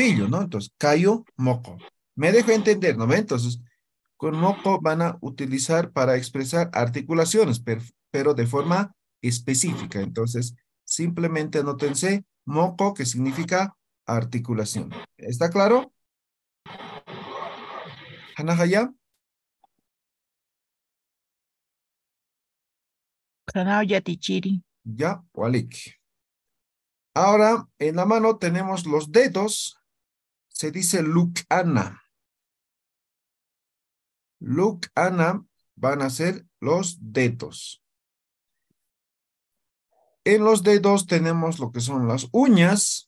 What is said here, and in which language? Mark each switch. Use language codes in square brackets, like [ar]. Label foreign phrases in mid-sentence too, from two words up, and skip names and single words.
[es] Entonces, callo, moco. Me dejo entender, ¿no? Entonces, Con moco van a utilizar para expresar articulaciones, pero de forma específica. Entonces, simplemente anótense moco, que significa articulación. ¿Está claro? [ay] ¿Hanahaya? Kanao yatichiri. Ya, walik. [es] Ahora, en la mano tenemos los dedos. Se dice luk'ana. Luk'ana van a ser los dedos. En los dedos tenemos lo que son las uñas.